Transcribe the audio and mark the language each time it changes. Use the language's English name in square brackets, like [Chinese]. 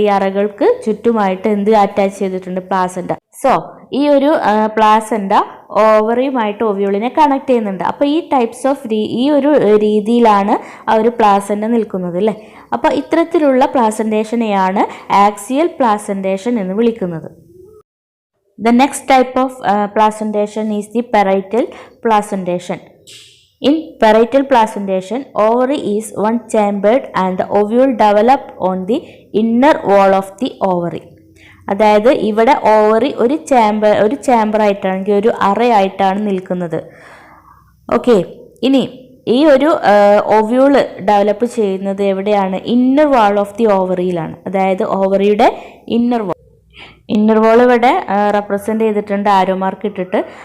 [Malayalam] ഈ അറകൾക്ക് ചുറ്റുമായിട്ട് എന്ത് അറ്റാച്ച് ചെയ്തിട്ടുണ്ട്? പ്ലാസൻറ്റ. സോ ഈ ഒരു പ്ലാസൻറ്റ ഓവറിയുമായിട്ട് ഓവ്യൂളിനെ കണക്ട് ചെയ്യുന്നുണ്ട്. അപ്പോൾ ഈ ഒരു രീതിയിലാണ് ആ ഒരു പ്ലാസൻ്റ നിൽക്കുന്നത് അല്ലേ. അപ്പോൾ ഇത്തരത്തിലുള്ള പ്ലാസൻറ്റേഷനെയാണ് ആക്സിയൽ പ്ലാസൻറ്റേഷൻ എന്ന് വിളിക്കുന്നത്. [English] The next type of placentation is the parietal placentation. In parietal placentation, ovary is one-chambered and the ovule develop on the inner wall of the ovary. [Malayalam] അതായത് ഇവിടെ ഓവറി ഒരു ചാമ്പർ ആയിട്ടാണെങ്കിൽ ഒരു അറയായിട്ടാണ് നിൽക്കുന്നത്. ഓക്കെ, ഇനി ഈ ഒരു ഓവ്യൂള് ഡെവലപ്പ് ചെയ്യുന്നത് എവിടെയാണ്? Inner wall of the ഓവറിയിലാണ്. അതായത് ഓവറിയുടെ ഇന്നർ വാൾ ഇവിടെ റെപ്രസെൻ്റ് ചെയ്തിട്ടുണ്ട് ആരോ മാർക്ക് ഇട്ടിട്ട്.